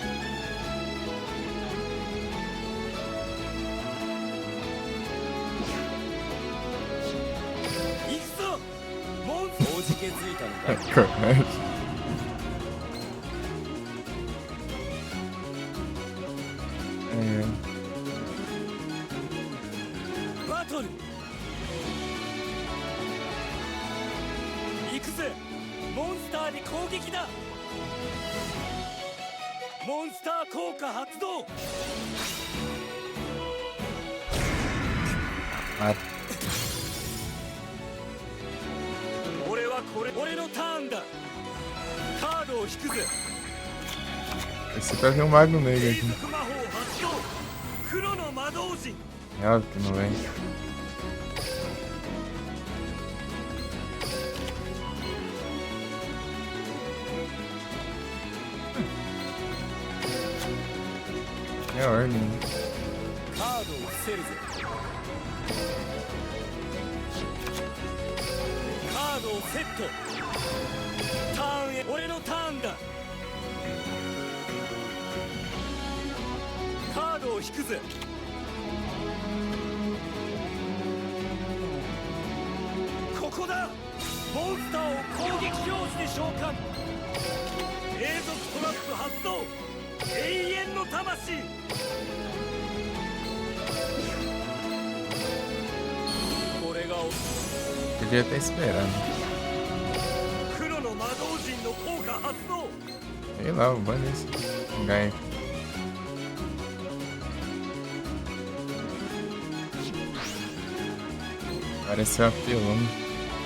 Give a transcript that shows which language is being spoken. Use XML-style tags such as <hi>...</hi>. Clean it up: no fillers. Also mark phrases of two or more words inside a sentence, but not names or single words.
<pt>Coragem. É.</pt> <ja>バトル行くぜモンスターに攻撃だモンスター効果発動</ja> <pt>Ah,</pt> <ja>俺のターンだカードを引くぜ</ja> <pt>esse vai vir um mago negro</pt> <ja>継</ja> <pt>aqui.</pt> <ja>続魔法発動黒の魔導陣</ja> <pt>É óbvio que não vem. É ordem.</pt> <ja>カードを伏せるぜカードをセットターンへ俺のターンだカードを引くぜここだモンスターを攻撃表示で召喚永続トラップ発動永遠の魂</ja> <pt>Podia ter esperado.</pt> <ja>黒の魔導陣の効果発動</ja> <pt>Sei lá, o banho esse. Ganha. Pareceu apelão.</pt>